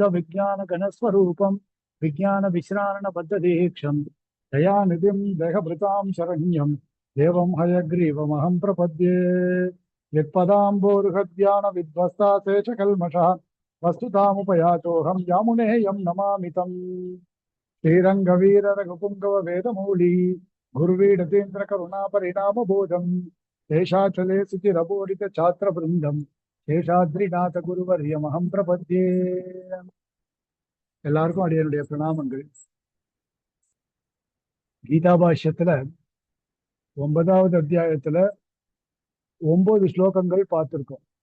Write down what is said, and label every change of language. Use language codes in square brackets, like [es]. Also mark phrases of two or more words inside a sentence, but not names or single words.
[sa] विज्ञान घनस्वरूपं विज्ञान विश्राणन बद्धदीक्षं दयानिधिं देहभृतां शरण्यं देवं हयग्रीवमहं प्रपद्ये यत्पदाम्बोरुहध्यान विध्वस्तासे च कल्मषः वस्तुतामुपयातोऽहं यामुनेयं नमामि तम् श्रीरङ्गवीर रघुपुङ्गव वेदमौली गुरुवीडतीन्द्र करुणापरिणाम बोधम् शेषाचले सुचिरबोधित छात्र वृन्दम् शेषाद्रिनाथ गुरुवर्यमहम् प्रपद्ये. [ta] எல்லாருக்கும் அடியனுடைய பிரணாமங்கள். கீதாபாஷ்யத்துல 9வது அத்தியாயத்துல 9 ஸ்லோகங்கள் பார்த்திருக்கோம்.